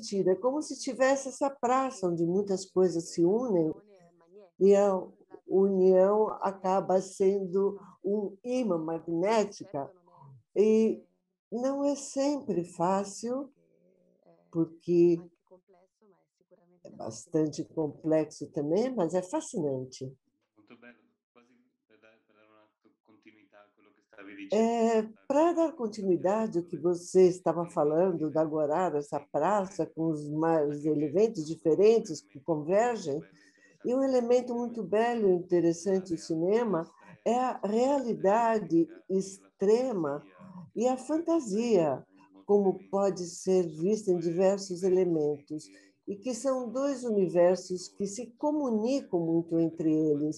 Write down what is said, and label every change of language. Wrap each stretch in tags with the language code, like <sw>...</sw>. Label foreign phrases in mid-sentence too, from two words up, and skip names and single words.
<pt>É como se tivesse essa praça onde muitas coisas se unem e a união acaba sendo um imã magnética. E não é sempre fácil, porque é bastante complexo também, mas é fascinante. Muito bem, quase para dar uma continuidade a</pt> <it>quello que stavi dicendo.</it> <pt>Para dar continuidade ao que você estava falando da Agorá, essa praça com os mais elementos diferentes que convergem, e um elemento muito belo e interessante do cinema é a realidade extrema e a fantasia, como pode ser vista em diversos elementos, e que são dois universos que se comunicam muito entre eles.</pt>